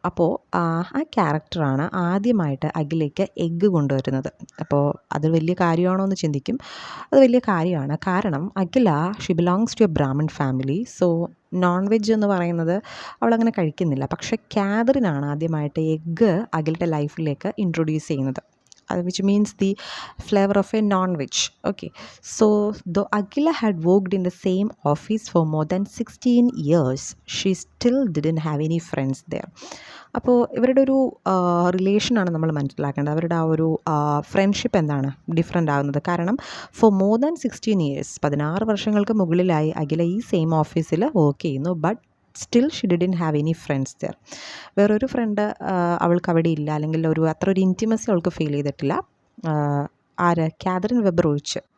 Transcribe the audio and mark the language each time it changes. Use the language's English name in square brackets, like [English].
[Malayalam] അപ്പോൾ ആ ക്യാരക്ടറാണ് ആദ്യമായിട്ട് അഖിലേക്ക് എഗ്ഗ് കൊണ്ടുവരുന്നത്. അപ്പോൾ അത് വലിയ കാര്യമാണോ എന്ന് ചിന്തിക്കും. അത് വലിയ കാര്യമാണ്. കാരണം അഖില, [English] She belongs to a Brahmin family. [Malayalam] So non veg എന്ന് പറയുന്നത് അവളങ്ങനെ കഴിക്കുന്നില്ല. പക്ഷേ കാതറിനാണ് ആദ്യമായിട്ട് എഗ്ഗ് അഖിലയുടെ ലൈഫിലേക്ക് ഇൻട്രൊഡ്യൂസ് ചെയ്യുന്നത്. [English] which means the flavor of a non-veg. Okay, so though Agila had worked in the same office for more than 16 years, she still didn't have any friends there. [Malayalam] അപ്പോൾ ഇവരുടെ ഒരു റിലേഷനാണ് നമ്മൾ മനസ്സിലാക്കേണ്ടത്. അവരുടെ ആ ഒരു ഫ്രണ്ട്ഷിപ്പ് എന്താണ് ഡിഫറെൻ്റ് ആകുന്നത്. കാരണം [English] for more than 16 years [Malayalam] 16 വർഷങ്ങൾക്ക് മുകളിലായി അഖില ഈ സെയിം ഓഫീസിൽ വർക്ക് ചെയ്യുന്നു. [English] But still she didn't have any friends there. [Malayalam] വേറൊരു ഫ്രണ്ട് അവൾക്ക് അവിടെ ഇല്ല, അല്ലെങ്കിൽ അത്ര ഒരു ഇൻറ്റിമസി അവൾക്ക് ഫീൽ ചെയ്തിട്ടില്ല. ആര്? കാതറിൻ വെബർ ഒഴിച്ച്.